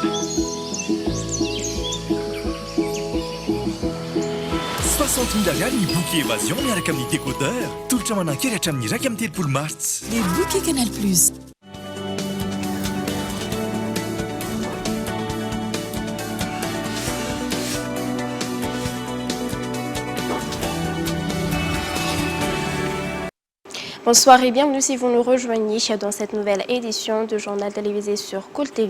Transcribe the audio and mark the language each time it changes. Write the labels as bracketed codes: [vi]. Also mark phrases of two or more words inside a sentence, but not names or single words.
[mg] $60,000 ny [fr] bouquet évasion [mg] miaraka amin'ny décodeur. Tolotra manankery hatramin'ny 1,3 Mars. [fr] Les bouquets Canal Plus. Bonsoir et bienvenue si vous nous rejoignez dans cette nouvelle édition de Journal télévisé sur Cool TV.